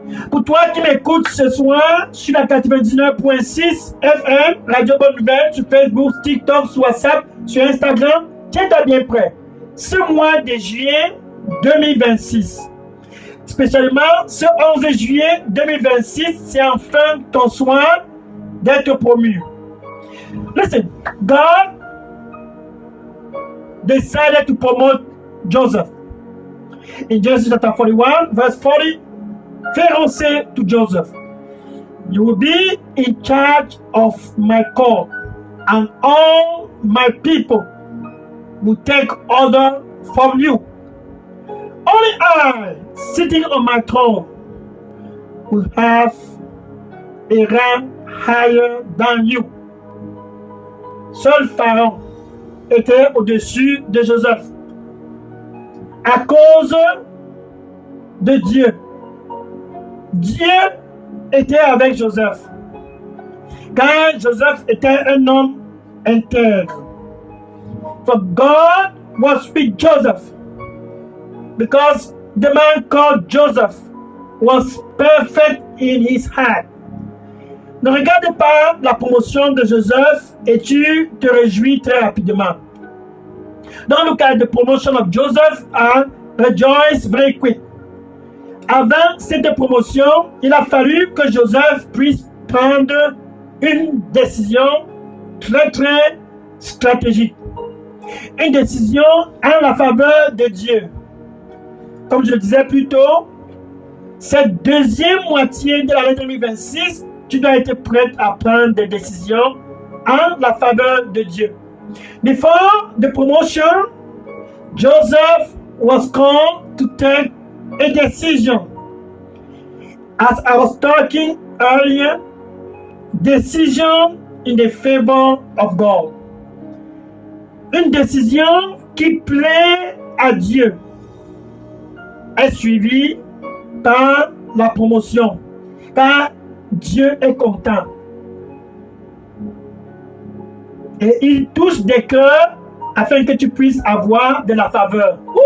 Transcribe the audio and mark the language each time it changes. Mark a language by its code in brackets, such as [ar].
[fr] Pour toi qui m'écoutes ce soir sur la 99.6 FM, Radio Bonne Nouvelle, sur Facebook, TikTok, sur WhatsApp, sur Instagram, tiens-toi bien prêt. Ce mois de juillet 2026, spécialement ce 11 juillet 2026, c'est enfin ton soir d'être promu. [en] Listen, God decided to promote Joseph. In Genesis chapter 41, verse 40, Pharaoh said to Joseph, "You will be in charge of my court, and all my people will take order from you. Only I, sitting on my throne, will have a rank higher than you." [fr] Seul Pharaon était au-dessus de Joseph à cause de Dieu. Dieu était avec Joseph, car Joseph était un homme intègre. For God was with Joseph, because the man called Joseph was perfect in his heart. Ne regarde pas la promotion de Joseph et tu te réjouis très rapidement. Dans le cas de promotion [en] of Joseph, rejoice very quick. [fr] Avant cette promotion, il a fallu que Joseph puisse prendre une décision très très stratégique. Une décision en la faveur de Dieu. Comme je le disais plus tôt, cette deuxième moitié de l'année 2026, tu dois être prêt à prendre des décisions en la faveur de Dieu. [en] Before the promotion, Joseph was called to take a decision. As I was talking earlier, decision in the favor of God. [fr] Une décision qui plaît à Dieu est suivie par la promotion, car Dieu est content. Et il touche des cœurs afin que tu puisses avoir de la faveur.